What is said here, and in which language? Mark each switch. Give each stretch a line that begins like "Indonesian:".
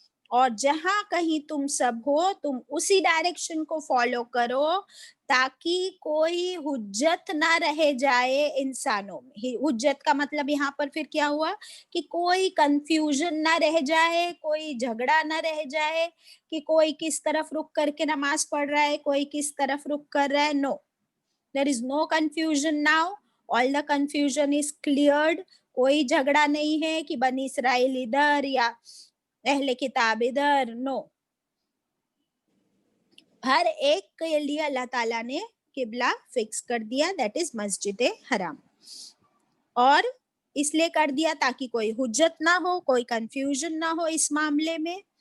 Urdu: اور جہاں کہیں تم سب ہو تم اسی ڈائریکشن کو فالو کرو تاکہ کوئی حجت نہ رہ جائے انسانوں میں. حجت کا مطلب یہاں پر پھر کیا ہوا کہ کوئی کنفیوژن نہ رہ جائے، کوئی جھگڑا نہ رہ جائے کہ کوئی کس طرف رک کر کے نماز پڑھ رہا ہے، کوئی کس طرف رک کر رہا ہے.
English: No, there is no confusion now, all the confusion is cleared.
Urdu: کوئی جھگڑا نہیں ہے کہ بنی اسرائیل ادھر یا اہل کتاب ادھر. نو، ہر ایک کے لیے اللہ تعالیٰ نے قبلہ فکس کر دیا،
English: that is
Urdu: مسجد حرام. اور اس لیے کر دیا تاکہ کوئی حجت نہ ہو، کوئی کنفیوژن نہ ہو اس معاملے میں.